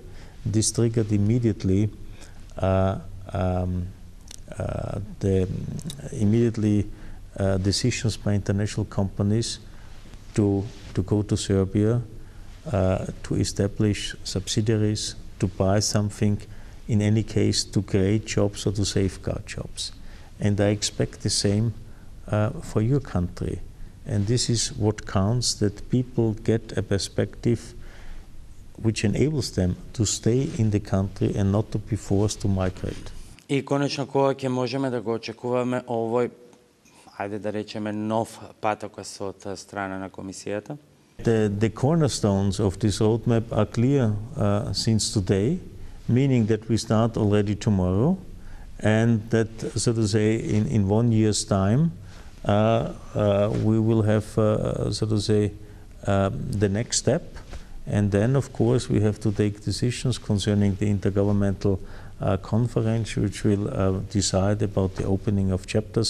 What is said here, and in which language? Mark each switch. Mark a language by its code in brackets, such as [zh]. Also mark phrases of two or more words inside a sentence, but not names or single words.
[en] This triggered immediately decisions by international companies to go to Serbia, to establish subsidiaries, to buy something, in any case to create jobs or to safeguard jobs. And I expect the same for your country. And this is what counts, that people get a perspective which enables them to stay in the country and not to be forced to migrate. [mk] И конечно, кога ќе можеме да го очекуваме овој, ајде да речеме, нов патокас од страна на комисијата? [en] The cornerstones of this roadmap are clear since today, meaning that we start already tomorrow, and that, so to say, in 1 year's time, we will have, so to say, the next step, and then, of course, we have to take decisions concerning the intergovernmental conference, which will decide about the opening of chapters.